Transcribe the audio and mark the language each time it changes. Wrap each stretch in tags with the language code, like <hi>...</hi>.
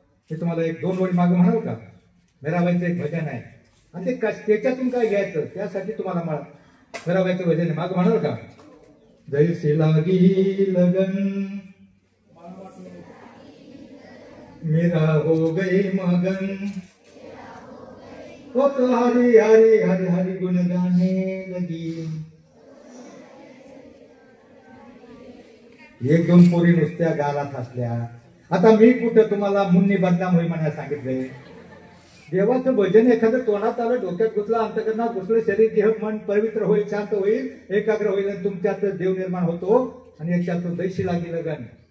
<mr>हे तुम्हाला 1-2 ओळी मागे म्हणाल का? मीराबाईचं एक भजन आहे आणि ते त्याच्यातून काय घ्यायचं त्यासाठी तुम्हाला मीराबाईचं भजन आहे, मागे म्हणाल का?</mr> <hi>जैसी लागी लगन मेरा हो गई मगन, ओ तो हरी हरी हरी हरी गुण गाने लगी.</hi> <mr>1-2 पोरी नुसत्या गालात हसल्या. आता मी कुठं तुम्हाला</mr> <hi>मुन्नी बदनाम होई</hi> <mr>म्हणायला सांगितलंय. देवाचं भजन एखादं तोंडात आलं, डोक्यात घुसलं, अंतकरणात घुसलं, शरीर देह मन पवित्र होईल, शांत होईल, एकाग्र होईल आणि तुमच्यात देव निर्माण होतो आणि याच्यात</mr> <hi>जैशी लागी लगन.</hi>